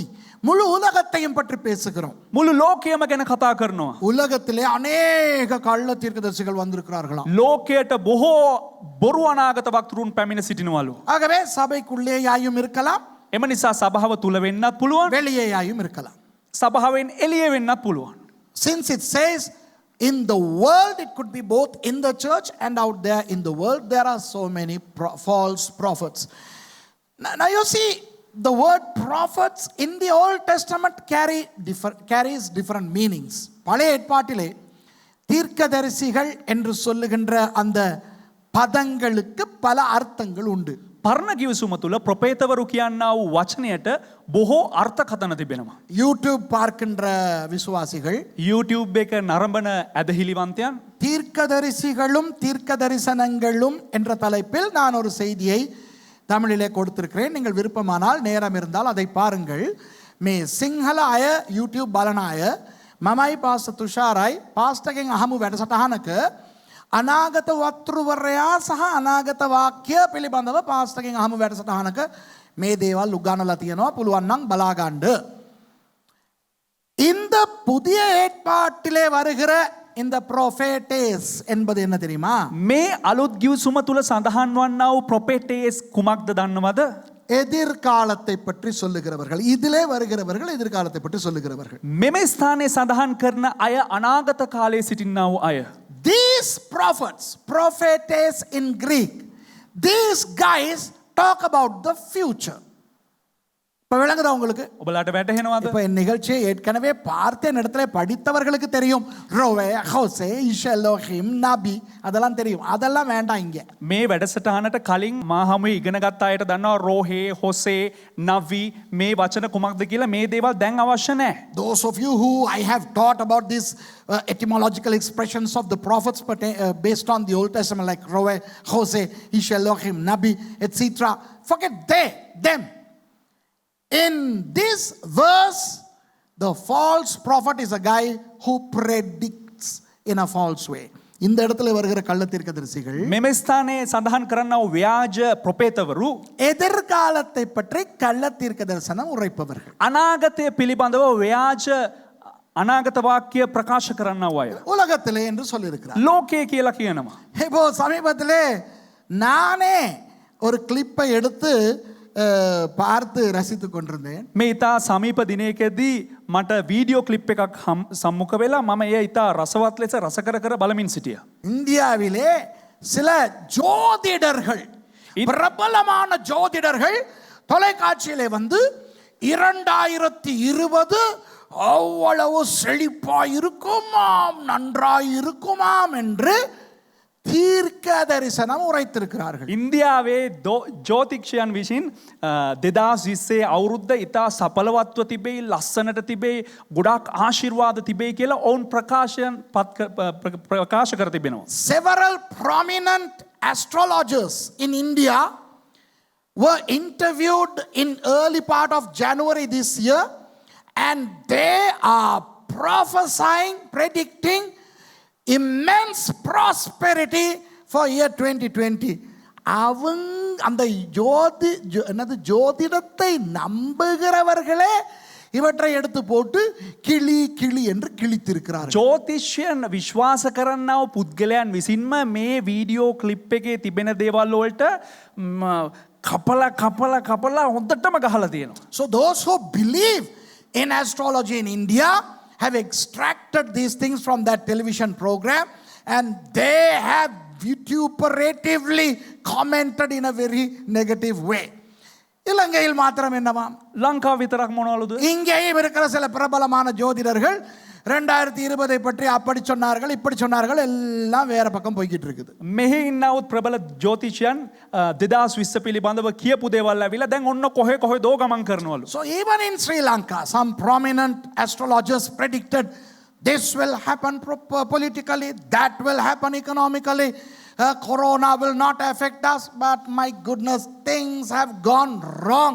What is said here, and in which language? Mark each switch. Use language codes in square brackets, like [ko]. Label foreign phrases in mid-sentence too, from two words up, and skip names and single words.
[ta] முழு உலகத்தையும் பற்றி பேசுகிறோம். [si] මුළු ලෝකයම ගැන කතා කරනවා. [ta] உலகத்திலே அநேக கள்ள தீர்க்கதரிசிகள் வந்திருக்கிறார்களாம். [si] ලෝකයට බොහෝ බොරු අනාගත වක්තරුන් පැමිණ සිටිනවලු. [ta] ஆகவே சபைக்குள்ளேயாயும் இருக்கலாம், [si] එම නිසා සභාව තුල වෙන්නත් පුළුවන්, [ta] வெளியேயாயும் இருக்கலாம். [si] සභාවෙන් එළිය වෙන්නත් පුළුවන්. [en] Since it says in the world, it could be both in the church and out there in the world. There are so many false prophets. Now you see, the word prophets in the Old Testament carries different meanings. [ta] பழைய ஏற்பாட்டிலே தீர்க்கதரிசிகள் என்று சொல்லுகின்ற அந்த பதங்களுக்கு பல அர்த்தங்கள் உண்டு. [si] පරණ කිවිසුම තුල ප්‍රපේතවරු කියනා වූ වචනයට බොහෝ අර්ථකථන තිබෙනවා. [ta] யூடியூப் பார்க்கின்ற விசுவாசிகள், [si] YouTube එක නරඹන ඇදහිලිවන්තයන්, [ta] தீர்க்கதரிசிகளும் தீர்க்க தரிசனங்களும் என்ற தலைப்பில் நான் ஒரு செய்தியை தமிழிலே கொடுத்திருக்கிறேன். நீங்கள் விருப்பமானால் நேரம் இருந்தால் அதை பாருங்கள். [si] මේ සිංහල අය YouTube බලන අය මමයි පාස්ටර් තුෂාරයි පාස්ටර්ගෙන් අහමු වැඩසටහනක අනාගත වක්තෘවරයා සහ අනාගත වාක්‍ය පිළිබඳව පාස්ටර්ගෙන් අහමු වැඩසටහනක මේ දේවල් උගන්වලා තියෙනවා, පුළුවන් නම් බලා ගන්න. [ta] இந்த புதிய ஏற்பாட்டிலே வருகிற [en] in the prophetes [ta] என்பது என்ன தெரியுமா? [si] මේ අලුත් ගිවිසුම තුල සඳහන් වන්නා වූ ප්‍රොපෙටේස් කුමක්ද දන්නවද? [ta] எதிர்காலத்தை பற்றி சொல்லுகிறவர்கள். இதிலே வருகிறவர்கள் எதிர்காலத்தை பற்றி சொல்லுகிறவர்கள். [si] මෙම ස්ථානයේ සඳහන් කරන අය අනාගත කාලයේ සිටින්නා වූ අය. [en] These prophets, prophetes in Greek, these guys talk about the future. [ta] இப்ப விளங்குதா உங்களுக்கு? [si] ඔබලාට වැටහෙනවද? [ta] இப்ப இந்த நிகழ்ச்சியை ஏற்கனவே பார்த்த இடத்துல படித்தவர்களுக்கு தெரியும். ரோவே, ஹோசே, இஷெலோஹிம், நபி அதெல்லாம் தெரியும். அதெல்லாம் வேண்டாம் இங்க. [si] මේ වැඩසටහනට කලින් මා හමුවේ ඉගෙනගත් අයට දන්නවා රෝහේ, හොසේ, නවි මේ වචන කුමක්ද කියලා මේ දේවල් දැන් අවශ්‍ය නැහැ. [en] Those of you who I have taught about these etymological expressions of the prophets based on the Old Testament like Roe, Hosea, Ishelohim, Nabi, etc. Forget them. In this verse, the false prophet is a guy who predicts in a false way. [ta] இந்த இடத்துல வருகிற கள்ளத்தீர்க்கதரிசிகள் [si] මෙම ස්ථානයේ සඳහන් කරන්නා වූ ව්‍යාජ ප්‍රොපේතවරු [ta] எதிர்காலத்தை பற்றி கள்ளத்தீர்க்க தரிசனம் உரைப்பவர்கள். [si] අනාගතය පිළිබඳව ව්‍යාජ අනාගත වාක්‍ය ප්‍රකාශ කරන්නා වූ අය. [ta] உலகத்திலே என்று சொல்லியிருக்கிறார். [si] ලෝකයේ කියලා කියනවා. [ta] இப்போ சமீபத்திலே நானே ஒரு கிளிப்பை எடுத்து பார்த்து ரசித்துக் கொண்டிருந்தேன். [si] මේ ඉතා සමීප දිනයකදී මට [en] video clip [si] එකක් සම්මුඛ වෙලා මම ඒ ඉතා රසවත් ලෙස රස කර කර බලමින් සිටියා. [ta] இந்தியாவிலே சில ஜோதிடர்கள், பிரபலமான ஜோதிடர்கள் தொலைக்காட்சியிலே வந்து 2020 அவ்வளவு செழிப்பாய் இருக்குமாம், நன்றாய் இருக்குமாம் என்று தீர்க்க தரிசனம் உரைத்திருக்கிறார்கள். [si] ඉන්දියාවේ ජෝතික්ෂයන් විසින් 2020 අවුරුද්ද ඉතා සඵලවත්ව තිබෙයි, ලස්සනට තිබෙයි, ගොඩාක් ආශිර්වාද තිබෙයි කියලා ඔවුන් ප්‍රකාශ කර තිබෙනවා. [en] Several prominent astrologers in India were interviewed in early part of January this year, and they are prophesying, predicting immense prosperity for year 2020. [ta] அவங்க அந்த ஜோதிடத்தை நம்புகிறவர்களே இவற்றை எடுத்து போட்டு கிளி என்று கிழித்திருக்கிறார்கள். [si] ජෝතිෂ්‍යයන් විශ්වාස කරන්නා වූ පුද්ගලයන් විසින්ම මේ [en] video clip [si] එකේ තිබෙන දේවල් වලට කපලා හොඳටම ගහලා තියෙනවා. [en] So those who believe in astrology in India have extracted these things from that television program, and they have vituperatively commented in a very negative way. [ta] இலங்கையில் மாத்திரம் என்னவாம்? [si] ලංකාව විතරක් මොනවලුද? [ta] இங்கேயும் இருக்கிற சில பிரபலமான ஜோதிடர்கள் 2020 பற்றி அப்படி சொன்னார்கள், இப்படி சொன்னார்கள், எல்லாம் வேற பக்கம் போய்கிட்டு இருக்குது. [si] මෙහි ඉන්නවුත් ප්‍රබල ජෝතිෂයන් 2020 පිළිබඳව කියපු දේවල් ඇවිල්ලා දැන් ඔන්න කොහෙදෝ ගමන් කරනවලු. [en] So even in Sri Lanka, some prominent astrologers predicted this will happen politically, that will happen economically, corona will not affect us, but my goodness, things have gone wrong.